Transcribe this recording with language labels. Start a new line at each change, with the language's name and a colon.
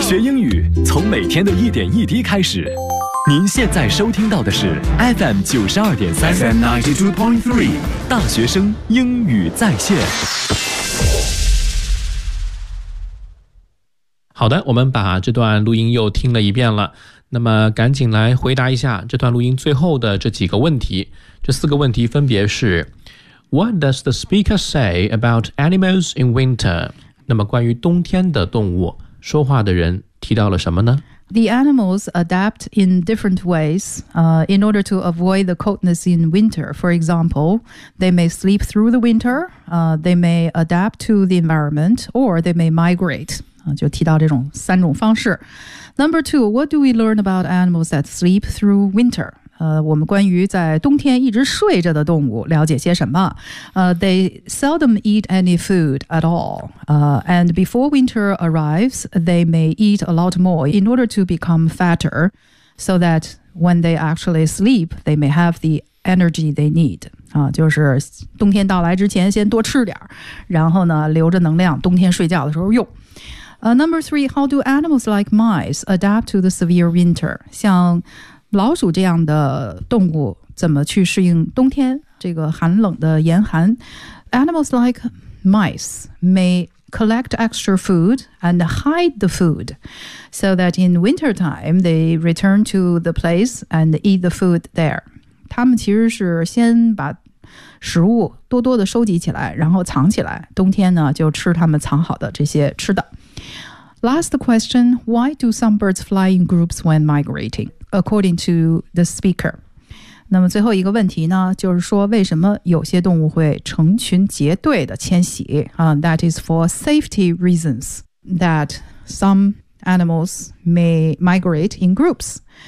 Chinese: 学英语从每天的一点一滴开始。您现在收听到的是 FM 92.3 FM 92.3 大学生英语在线。好的，我们把这段录音又听了一遍了。那么赶紧来回答一下这段录音最后的这几个问题。这四个问题分别是
English: What does the speaker say about animals in winter?
Chinese: 那么关于冬天的动物，说话的人提到了什么呢？
English: The animals adapt in different ways, in order to avoid the coldness in winter. For example, they may sleep through the winter, they may adapt to the environment, or they may migrate.
Chinese: 就提到这种三种方式。
English: Number two, what do we learn about animals that sleep through winter?
Chinese: 我们关于在冬天一直睡着的动物了解些什么？
English: They seldom eat any food at all. And before winter arrives, they may eat a lot more in order to become fatter, so that when they actually sleep, they may have the energy they need.
Chinese: 就是冬天到来之前先多吃点，然后呢留着能量，冬天睡觉的时候用。
English: Number three, how do animals like mice adapt to the severe winter?
Chinese: 像老鼠这样的动物怎么去适应冬天这个寒冷的严寒
English: Animals like mice may collect extra food and hide the food so that in winter time they return to the place and eat the food there.
Chinese: 他们其实是先把食物多多的收集起来然后藏起来冬天呢就吃他们藏好的这些吃的。
English: Last question, why do some birds fly in groups when migrating? According to the speaker.
Chinese: 那么最后一个问题呢就是说为什么有些动物会成群结队的迁徙、
English: That is for safety reasons that some animals may migrate in groups.